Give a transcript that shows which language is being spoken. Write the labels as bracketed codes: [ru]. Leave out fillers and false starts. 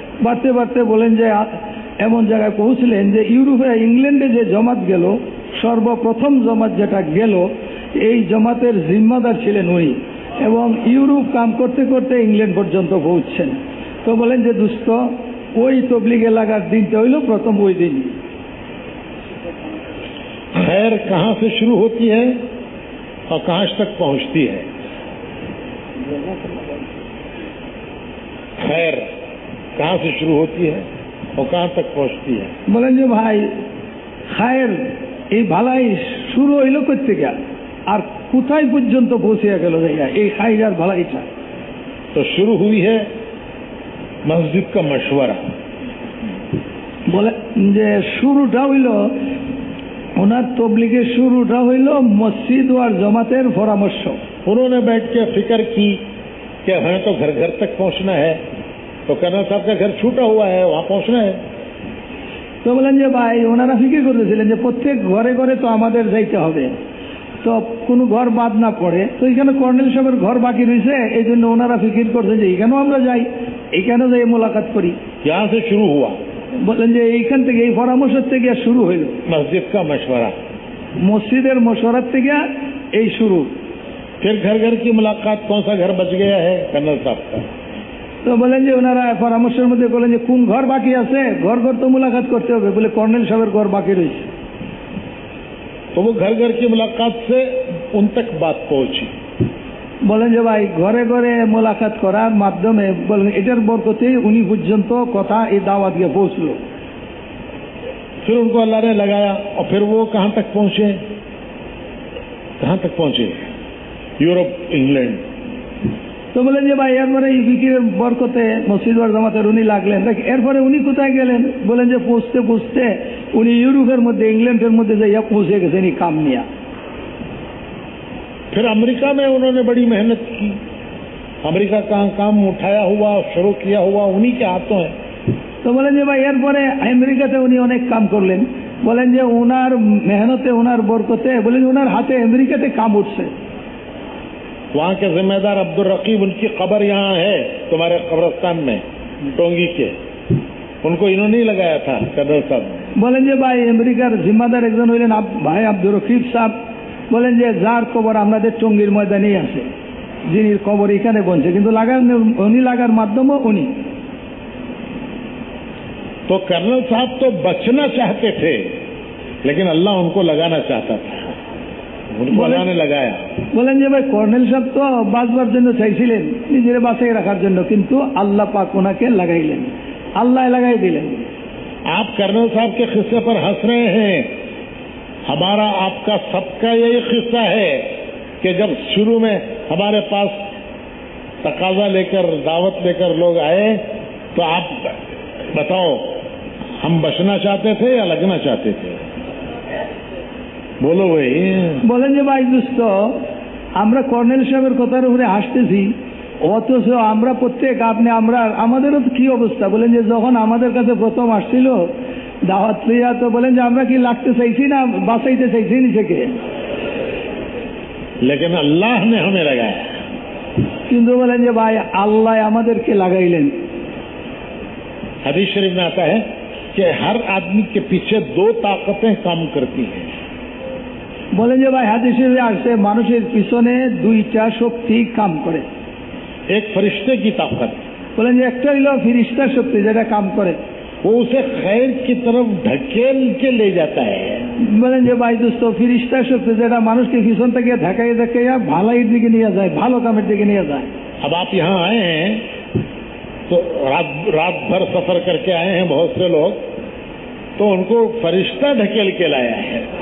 [bn] বাড়তে বাড়তে বলেন যে এমন জায়গায় পৌঁছলেন যে ইউরোপে, ইংল্যান্ডে যে জমাত গেল, সর্বপ্রথম জমাত যেটা গেল, এই জমাতের জিম্মাদার ছিলেন উনি, এবং ইউরোপ কাম করতে করতে ইংল্যান্ড পর্যন্ত পৌঁছছেন। তো বলেন যে দুস্থ ওই তবলিগে লাগার দিনটা হইল প্রথম ওই দিন। [hi] खैर कहाँ से शुरू होती है और कहाँ तक पहुँचती है? खैर कहाँ से शुरू होती है और कहाँ तक पहुँचती है? [bn] বলেন যে ভাই খায়ের এই ভালাই শুরু হইল করতে গিয়া, আর কোথায় পর্যন্ত পৌঁছে গেল এই খায়ের আর ভালাইটা? [hi] तो शुरू हुई है मस्जिद का मशवरा। [bn] বলে যে শুরুটা হইল ওনার তবলিগের শুরুটা হইল মসজিদ আর জমাতের পরামর্শ। [hi] उन्होंने बैठ के फिक्र की कि हमें तो घर घर तक पहुंचना है, तो कर्नल साहब का घर छूटा हुआ है, वहां पहुंचना है। [bn] তো বলেন যে ভাই ওনারা ফিকির করতেছিলেন যে প্রত্যেক ঘরে ঘরে তো আমাদের যাইতে হবে, তো কোনো ঘর বাদ না পড়ে, তো এখানে কর্নেল সাহেবের ঘর বাকি রয়েছে, এই জন্য ওনারা ফিকির করছে যে এখানেও আমরা যাই, এইখানেও যাই মোলাকাত করি। [hi] यहाँ से शुरू हुआ, [bn] বলেন যে এইখান থেকে এই পরামর্শ থেকে শুরু হইল [hi] मस्जिद का मशवरा, [bn] মসজিদের মশওয়ারাত থেকে এই শুরু। [hi] फिर घर घर की मुलाकात, कौन सा घर बच गया है कर्नल साहब का। [bn] তো বলেন যে ওনারা পরামর্শের মধ্যে বলেন যে কোন ঘর বাকি আছে, ঘর ঘর তো মুলাকাত করতে হবে, বলে কর্নেল সাহেবের ঘর বাকি রয়েছে। [hi] तो वो घर घर की मुलाकात से उन तक बात पहुंची। [bn] বলেন যে ভাই ঘরে ঘরে মোলাকাত করার মাধ্যমে বলেন এটার বরকতেই উনি পর্যন্ত কথা এই দাওয়াত গিয়ে পৌঁছলো। [hi] फिर उनको अल्लाह ने लगाया, और फिर वो कहां तक पहुंचे, कहां तक पहुंचे, यूरोप, इंग्लैंड। [bn] তো বলেন যে ভাই এরপরে এই ফিকিরের বরকতে মসজিদ ওয়ার জামাতের উনি লাগলেন, এরপরে উনি কোথায় গেলেন, বলেন যে পৌঁছতে পৌঁছতে উনি ইউরোপের মধ্যে, ইংল্যান্ডের মধ্যে যাইয়া পৌঁছে গেছেন এই কাম নিয়ে। [hi] फिर अमेरिका में उन्होंने बड़ी मेहनत की। अमेरिका का काम उठाया हुआ, शुरू किया हुआ उन्हीं के हाथों है। [bn] তো বলেন যে ভাই এরপরে আমেরিকাতে উনি অনেক কাম করলেন, বলেন যে ওনার মেহনতে ওনার বরকতে বলেন ওনার হাতে আমেরিকাতে কাম উঠছে। [hi] वहाँ के जिम्मेदार अब्दुल रकीब, उनकी कब्र यहाँ है तुम्हारे कब्रिस्तान में टोंगी के, उनको इन्होंने ही लगाया था कर्नल साहब। [bn] বলেন যে ভাই আমেরিকার জিম্মাদার একজন হইলেন ভাই আব্দুল রকিব সাহেব, বলেন যে যার কবর আমাদের টঙ্গীর ময়দানেই আছে, যিনি কবর এখানে বনছে, কিন্তু উনি লাগার মাধ্যমে উনি। [hi] तो कर्नल साहब तो बचना चाहते थे, लेकिन अल्लाह उनको लगाना चाहता था, उनको अल्लाह ने लगाया। [bn] বলেন যে ভাই কর্নেল সাহেব তো বাঁচবার জন্য চাইছিলেন, নিজের বাঁচাই রাখার জন্য, কিন্তু আল্লাহ পাক ওনাকে লাগাইলেন, আল্লাহ লাগাই দিলেন। [hi] आप कर्नल साहब के किस्से पर हंस रहे हैं, हमारा आपका सबका यही किस्सा है कि जब शुरू में हमारे पास तकाजा लेकर, दावत लेकर लोग आए, तो आप बताओ हम बचना चाहते थे या लगना चाहते थे? बोलो भाई। [bn] বলেন যে ভাই দোস্ত, আমরা কর্নেল সাহেবের কথার উপরে হাসতেছি, অথচ আমরা প্রত্যেক আমাদেরও কি অবস্থা। বলেন যে যখন আমাদের কাছে প্রথম আসছিল দাওয়াত লইয়া, তো বলেন যে আমরা কি লাগতে চাইছি না বাঁচাইতে চাইছি নিজেকে, [hi] लेकिन अल्लाह ने हमें लगाया। [bn] কিন্তু বলেন যে ভাই আল্লাহ আমাদেরকে লাগাইলেন। [hi] हदीस शरीफ में आता है कि हर आदमी के पीछे दो ताकतें काम करती हैं। [bn] বলেন যে ভাই হাদিসে আসছে মানুষের পিছনে দুইটা শক্তি কাম করে। [hi] एक फरिश्ते की ताकत, [bn] বলেন যে একটা হইল ফিরিস্তার শক্তি যেটা কাম করে, [hi] वो उसे खैर की तरफ ढकेल के ले जाता है। [bn] বলেন যে ভাই দোস্ত ফিরিস্তার শক্তি যেটা মানুষকে পিছন থেকে ধাকাইয়া ভালাইয়ের দিকে নিয়ে যায়, ভালো কামের দিকে নিয়ে যায়। [hi] अब आप यहाँ आए हैं तो रात भर सफर करके आए हैं बहुत से लोग, तो उनको फरिश्ता ढकेल के लाया है।